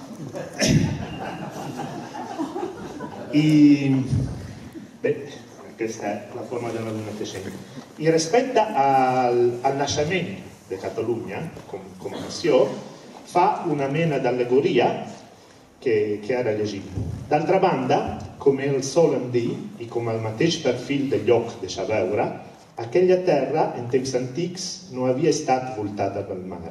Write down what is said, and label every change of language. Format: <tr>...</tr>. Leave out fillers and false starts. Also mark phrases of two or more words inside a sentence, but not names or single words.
<it>Beh, questa è la forma della luna crescente.</it> <ca>I respecte al naixement de Catalunya, com a nació, fa una mena d'allegoria que ara llegim. D'altra banda, com el solen dir, i com el mateix perfil de lloc deixa veure, aquella terra, en temps antics, no havia estat voltada pel mar.</ca>